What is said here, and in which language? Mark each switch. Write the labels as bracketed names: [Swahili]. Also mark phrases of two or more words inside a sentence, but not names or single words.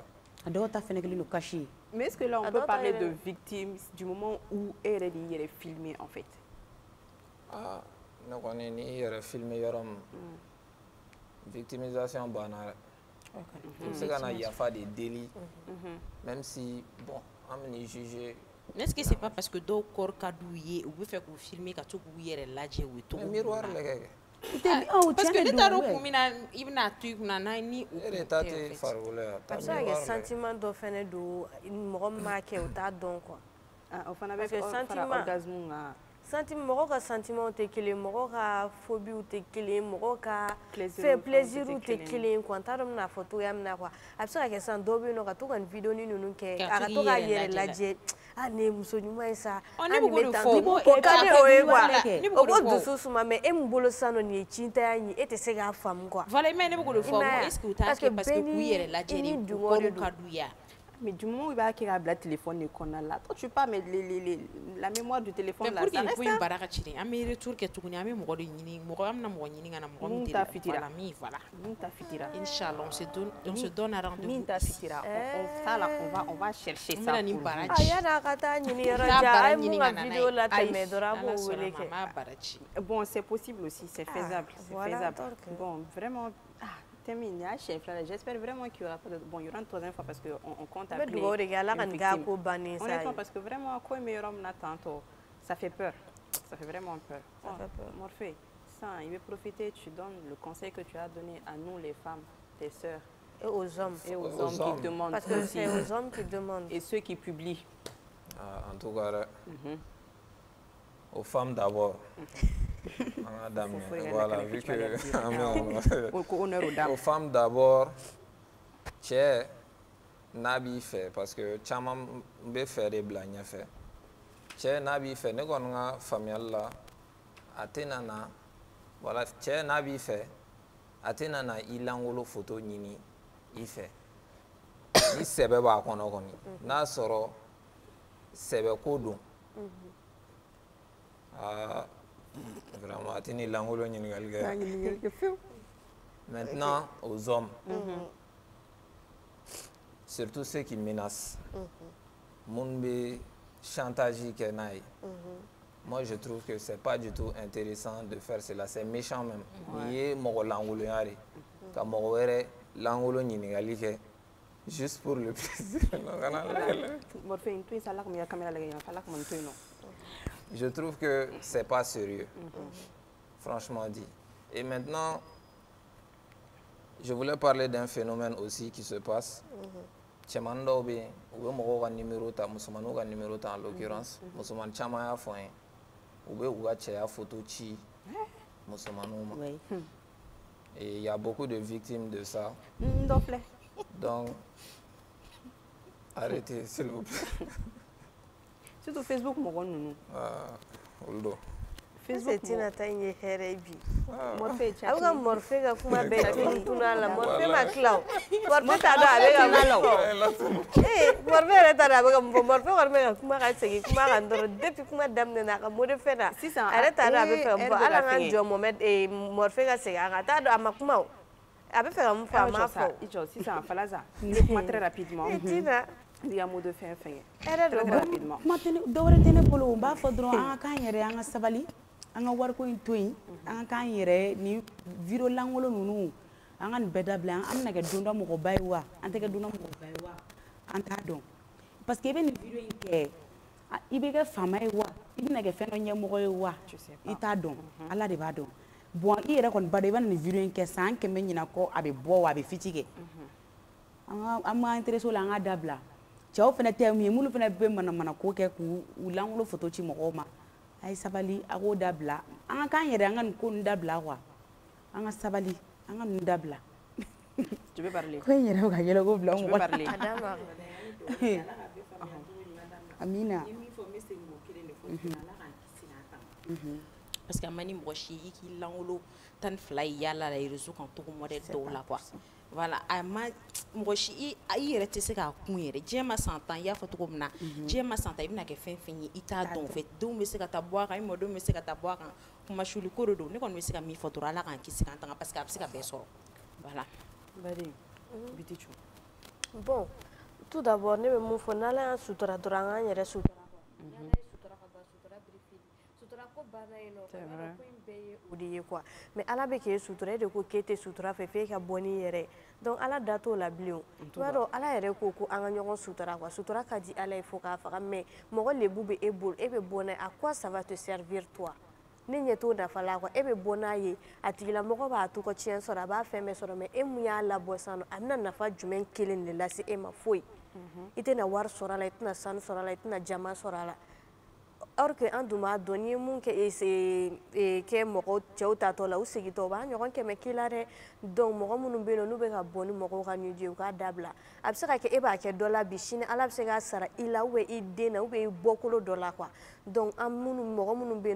[Bambara] a dɔw ta fɛnɛ kelen don caché [French] mais est ce que là on peut parler de victime du moment où [Bambara] e yɛrɛ de y'i yɛrɛ [French] filmer en fait [Bambara] ah ne kɔni ni i yɛrɛ filmer yɔrɔ min victimisation banna dɛ i bɛ se ka na yafa de deli [French] même si bon [Bambara] an bɛ n'i juger [French] est-ce que c'est pas parce que [Bambara] dɔw corps ka d'u ye u bɛ fɛ k'u filmer ka to k'u yɛrɛ lajɛ u ye cogo min na miroir lajɛ kɛ [French] parce que [Bambara] ne t'a dɔn kun min na i bɛna to i kunna n'a ni o e de ta tɛ farikolo ye a bɛ se ka kɛ sentiment dɔ fɛnɛ don mɔgɔ min b'a kɛ o t'a dɔn quoi o fana bɛ fara orgasme kan sentiment mɔgɔ ka sentiment tɛ kelen mɔgɔ ka phobie tɛ kelen mɔgɔ ka plaisir tɛ kelen quoi n t'a dɔn n bɛna fɔ cogoya min na quoi a bɛ se ka kɛ sisan dɔw bɛ yen nɔ ka to ka nin video ninnu kɛ a ka to k'a yɛrɛ lajɛ ah ne ye muso ɲuman ye sa ne bɛ k'o de fɔ o ka di o ye quoi o ko dusu suma mais e min bolo sisan nɔ nin ye cintanya ye e tɛ se k'a faamu quoi [French] voilà mais [Bambara] ne bɛ k'o de fɔ [French] est ce que [Bambara] u t'a kɛ [French] parce que [Bambara] k'u yɛrɛ lajɛ de corps ka d'u ye [French] mais du moment où il va [Bambara] k'a bila téléphone de kɔnɔna la [French] toi tu pas mais la mémoire du téléphone là ça reste mais pour que [Bambara] baara ka ci an bɛ retour kɛ tuguni an bɛ mɔgɔ de ɲini mɔgɔ an bɛna mɔgɔ ɲini ka na mɔgɔ min ta fitira min voilà min ta fitira [French] inchallah on se donne un rendez-vous [Bambara] min ta fitira [French] on va chercher ça [Bambara] pour ni baara a yana ka taa ɲini yɔrɔ jan a ye mun ka video la tɛmɛ dɔrɔn a b'o wele kɛ [French] bon c'est possible aussi c'est faisable bon vraiment j'espère vraiment qu'il y aura pas de bon il y aura une troisième fois parce que on compte appeler honnêtement parce que vraiment quoi meilleur homme tantôt ça fait peur ça fait vraiment peur Morphée ça il veut profiter tu donnes le conseil que tu as donné à nous les femmes tes sœurs et aux hommes qui demandent parce que c'est aux hommes qui demandent et ceux qui publient en tout cas aux femmes d'abord voilà, vu que aux femmes d'abord, [Bambara] cɛ n'a b'i fɛ parce que caman bɛ fɛ de bila ɲɛfɛ cɛ n'a b'i fɛ ne kɔni ka faamuyali la a tɛna na voilà cɛ n'a b'i fɛ a tɛna na i lankolon photo ɲini i fɛ ni sɛbɛ b'a kɔnɔ kɔni n'a sɔrɔ sɛbɛ ko don vraiment a tɛ ni lankolon ɲininkali kɛ [French] maintenant aux hommes surtout ceux qui menacent [Bambara] mun bɛ chantage kɛ n'a ye [French] moi je trouve que c'est pas du tout intéressant de faire cela c'est méchant même [Bambara] n'i ye mɔgɔ lankolonya de ka mɔgɔ wɛrɛ lankolon ɲininkali kɛ [French] juste pour le plaisir je trouve que c'est pas sérieux franchement dit et maintenant je voulais parler d'un phénomène aussi qui se passe [Bambara] cɛman dɔw bɛ yen u bɛ mɔgɔw ka numéro ta musomaninw ka numéro ta [French] en l'occurrence [Bambara] musoman caman y'a fɔ n ye u bɛ u ka cɛya photo ci musomaninw ma [French] et il y a beaucoup de victimes de ça donc arrêtez s'il vous plaît [Bambara] surtout Facebook mɔgɔ ninnu olu don Facebook tina ta in ye hɛrɛ bi Morphée a bɛ ka Morphée ka kuma bɛɛ tunu a la Morphée ma tila o Morphée t'a dɔn a bɛ ka mun fɔ Morphée yɛrɛ t'a dɔn a bɛ ka mun fɔ Morphée kɔni bɛ ka kuma ka segin kuma kan dɔrɔn depuis kuma daminɛ na a ka [French] mot de fin [Bambara] na a yɛrɛ t'a dɔn a bɛ fɛ ka mun fɔ hali an ka jɔ Morphée ka segin a kan a t'a dɔn a ma kuma o a bɛ fɛ ka mun fɔ a ma fɔ sisan Falaza n bɛ kuma [French] très rapidement [Bambara] Tina i ka [French] mot de fin [Bambara] fɛngɛ très rapidement kuma tɛ dɔwɛrɛ tɛ ne bolo n b'a fɔ dɔrɔn an ka k'an yɛrɛ an ka sabali an ka wariko in to yen an ka k'an yɛrɛ ni video lankolon ninnu an ka nin bɛɛ dabila an bɛna kɛ don dɔ mɔgɔba ye wa an tɛ kɛ don dɔ mɔgɔba ye wa an t'a dɔn [French] parce que [Bambara] i bɛ nin video in kɛ i bɛ kɛ faama ye wa i bɛna kɛ fɛn dɔ ɲɛmɔgɔ ye wa i t'a dɔn ala de b'a dɔn bon i yɛrɛ kɔni ba dɔn i bɛ nin video in kɛ san 100 ɲina kɔ a bɛ bɔ wa a bɛ fiti kɛ an ma intéressé la an ka dabila cɛw fana tɛ min ye minnu fana bɛ manamana ko kɛ k'u lankolon photo ci mɔgɔw ma a ye sabali a k'o dabila an ka k'an yɛrɛ an ka nin ko nin dabila quoi an ka sabali an ka nin dabila [French] Tu peux parler. [Bambara] ko in yɛrɛ bɛ ka yɛlɛ ko bila [French] Tu peux parler. [Bambara] Amina [French] parce que [Bambara] a ma ni mɔgɔ si i k'i lankolon 12 ye yala [French] la réseau [Bambara] kan togo modèle dɔw la quoi voilà a ma mɔgɔ si i yɛrɛ tɛ se k'a kun yɛrɛ diɲɛ ma san 10 i y'a fɔ togo min na diɲɛ ma san 10 i bɛna kɛ fɛn fɛn ye i t'a dɔn fɛ denw bɛ se ka taa bɔ a kan i mɔdenw bɛ se ka taa bɔ a kan kuma suli ko de don ne kɔni bɛ se ka min fɔ dɔrɔn ala k'an kisi k'an tanga parce que a bɛ se ka bɛɛ sɔrɔ voilà. Badi, Bitichou. [French] Bon, tout d'abord [Bambara] ne bɛ mun fɔ n'ala y'an sutura dɔrɔn an k'an yɛrɛ sutura n'ala ye sutura ka ban sutura birifili sutura ko banna yen nɔ ko in bɛɛ ye o de ye quoi mais ala bɛ k'e sutura e de ko k'e tɛ sutura fɛ f'e ka bɔ n'i yɛrɛ donc ala da t'o la bilen o i b'a dɔn ala yɛrɛ ko ko an ka ɲɔgɔn sutura quoi sutura ka di ala ye fo k'a faga mais mɔgɔ lebu bɛ e bolo e bɛ bɔ n'a ye [French] à quoi ça va te servir toi [Bambara] ne ɲɛ t'o nafa la quoi e bɛ bɔ n'a ye a tigilamɔgɔ b'a to ka tiɲɛ sɔrɔ a b'a fɛn bɛɛ sɔrɔ mais e mun y'a labɔ sisan nɔ a bɛna nafa jumɛn kelen de lase e ma foyi i tɛna wari sɔrɔ a la i tɛna sanu sɔrɔ a la i tɛna jama sɔrɔ a la [French] or que [Bambara] an dun b'a dɔn n'i ye mun kɛ mɔgɔ cɛw tatɔ la u segintɔ u b'a ɲɔgɔn kɛmɛ k'i la dɛ donc mɔgɔ minnu bɛ yen nɔ n'u bɛ ka bɔ ni mɔgɔw ka ɲuju ye u k'a dabila a bɛ se ka kɛ e b'a kɛ dɔ la bi sini ala bɛ se k'a sara i la [French] ou bien [Bambara] i den na [French] ou bien [Bambara] i bɔkolo dɔ la quoi donc an mɔgɔ minnu bɛ yen n'u